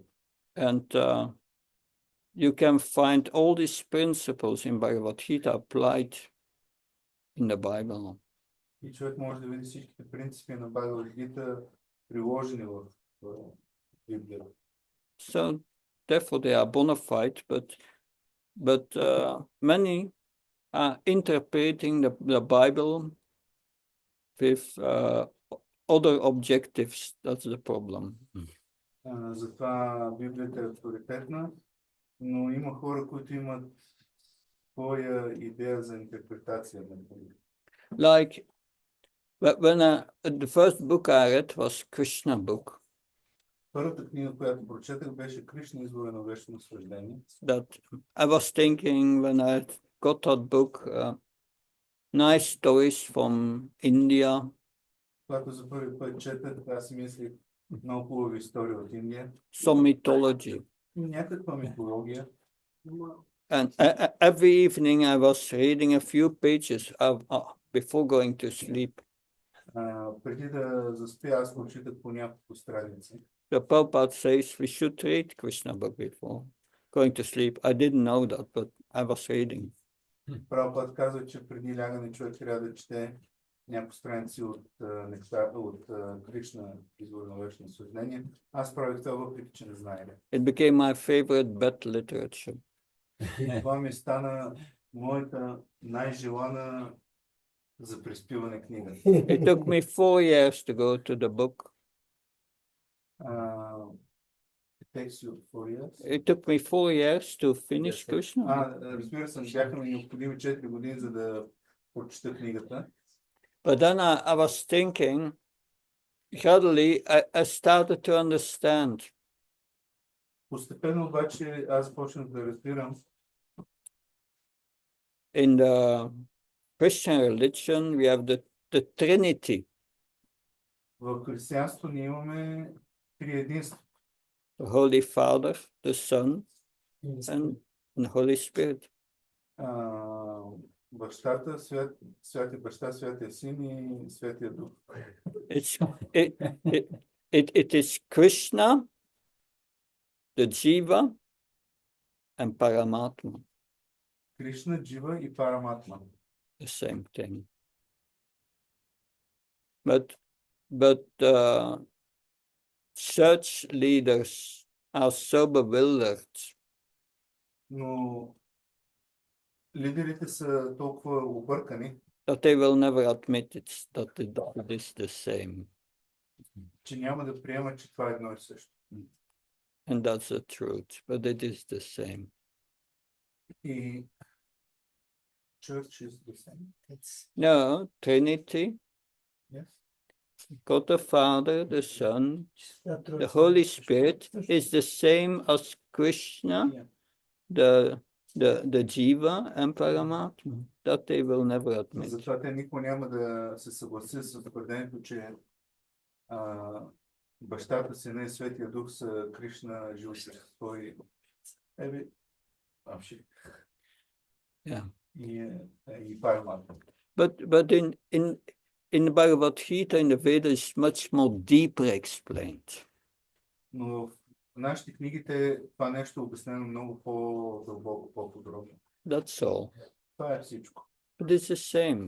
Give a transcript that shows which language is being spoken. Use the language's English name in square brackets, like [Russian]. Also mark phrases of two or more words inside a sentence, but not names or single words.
[English] And you can find all these principles in Bhagavad Gita applied in the Bible. [Bulgarian] И човек може да види всичките принципи на Бхагавад Гита приложени в Библията. [English] So therefore they are bona fide, but many are interpreting the Bible with other objectives. That's the problem. [Bulgarian] Затова Библията е авторитетна, но има хора, които имат своя идея за интерпретация на Библията. [English] Like when the first book I read was Krishna book. [Bulgarian] Първата книга, която прочетах, беше Кришна, извора на вечно наслаждение. [English] That I was thinking when I got that book, nice stories from India. [Bulgarian] Когато за първи път четах, аз си мислих много хубави истории от Индия. [English] Some mythology. [Bulgarian] някаква митология. [English] And every evening I was reading a few pages before going to sleep. [Bulgarian] Преди да заспя, аз прочитах по няколко страници. [English] The Prabhupada says we should read Krishna book before going to sleep. I didn't know that, but I was reading. [Bulgarian] Прабхупад казва, че преди лягане човек трябва да чете няколко страници от нещата от Кришна, извор на вечно съзнание. Аз правих това, въпреки че не знаех. [English] It became my favorite bed literature. [Bulgarian] И това ми стана моята най-желана за приспиване книга. [English] It took me 4 years to go to the book. It takes you 4 years. It took me 4 years to finish Krishna. [Bulgarian] Разбира се, бяха ми необходими 4 години, за да прочета книгата. [English] But then I was thinking, gradually I started to understand. [Bulgarian] Постепенно обаче аз почнах да разбирам. [English] In the Christian religion, we have the Trinity. [Bulgarian] В християнството ние имаме триединство. [English] The Holy Father, the Son, and the Holy Spirit. [Bulgarian] Бащата, святия баща, святия син и святия дух. [English] It is Krishna, the Jiva, and Paramatma. [Bulgarian] Кришна, Джива и Параматма. [English] The same thing. But church leaders are so bewildered. [Bulgarian] Но лидерите са толкова объркани, [English] That they will never admit that it is the same. [Bulgarian] че няма да приемат, че това е едно и също. [English] And that's the truth, but it is the same. И church is the same. No, Trinity, Yes. God the Father, the Son, the Holy Spirit is the same as Krishna, the Jiva and Paramatma. That they will never admit. [Bulgarian] Затова те никога няма да се съгласят с твърдението, че бащата, сина и светия дух са Кришна, живо същество и и Параматма. [English] But in the Bhagavad Gita, in the Vedas, it's much more deeper explained. [Bulgarian] Но в нашите книгите това нещо е обяснено много по-дълбоко, по-подробно. [English] That's all. [Bulgarian] Това е всичко. [English] But it's the same.